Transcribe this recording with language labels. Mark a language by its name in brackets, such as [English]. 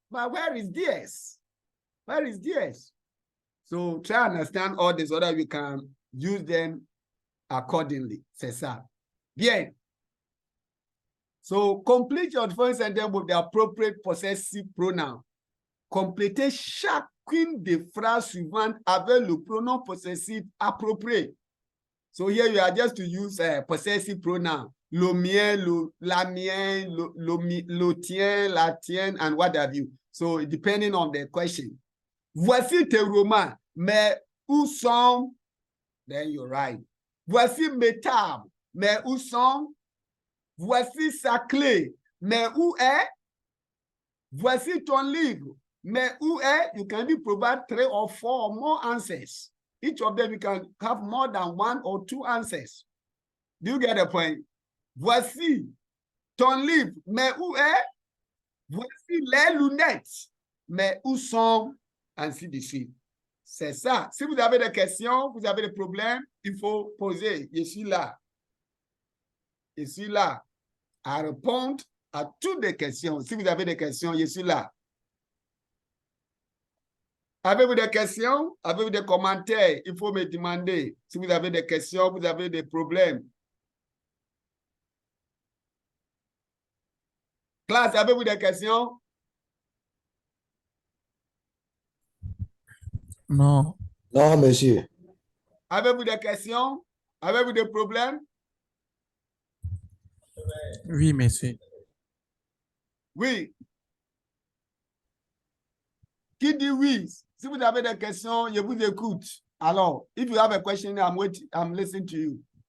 [English] But where is theirs? Where is theirs? So try to understand all this so that we can use them accordingly. [French] C'est ça. Bien. [English] So complete your first sentence with the appropriate possessive pronoun. [French] Complétez chacune des phrases suivantes avec le pronom possessif approprié. [English] So here you are just to use possessive pronoun. [French] Le mien, la mienne, le tien, la tienne, [English] and what have you. So depending on the question. [French] Voici tes romans, mais où sont? [English] Then you're right. [French] Voici mes tables, mais où sont? Voici sa clé, mais où est? Voici ton livre, mais où est? [English] You can provide 3 or 4 or more answers. Each of them you can have more than 1 or 2 answers. Do you get the point? [French] Voici ton livre, mais où est? Voici les lunettes, mais où sont? Ainsi de suite. C'est ça. Si vous avez des questions, vous avez des problèmes, il faut poser. Je suis là. Je suis là à répondre à toutes les questions. Si vous avez des questions, je suis là. Avez-vous des questions? Avez-vous des commentaires? Il faut me demander. Si vous avez des questions, vous avez des problèmes. Classe, avez-vous des questions? Non. Non, monsieur. Avez-vous des questions? Avez-vous des problèmes? Oui, monsieur. Oui. Qui dit oui? Si vous avez des questions, je vous écoute. [English] Alors, if you have a question, I'm listening to you.